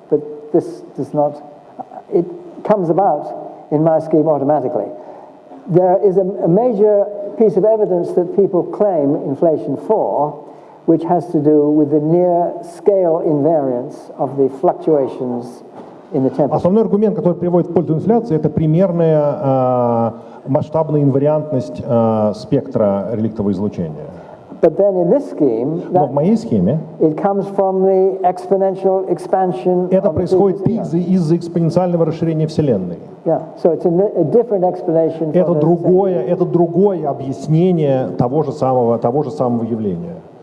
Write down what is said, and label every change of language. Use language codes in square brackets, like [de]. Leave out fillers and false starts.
[en] But this does not, it comes about in my scheme automatically. There is a major piece of evidence that people claim inflation for, which has to do with the near scale invariance of the fluctuations in the temperature. [ru] Основной аргумент, который приводит в пользу инфляции, это примерная масштабная инвариантность спектра реликтового излучения. [en] But then in this scheme, [ru] Но в моей схеме [en] it comes from the exponential expansion. [ru] это происходит из-за экспоненциального расширения Вселенной. [en] Yeah, so it's a different explanation. [ru] Это другое объяснение того же самого явления.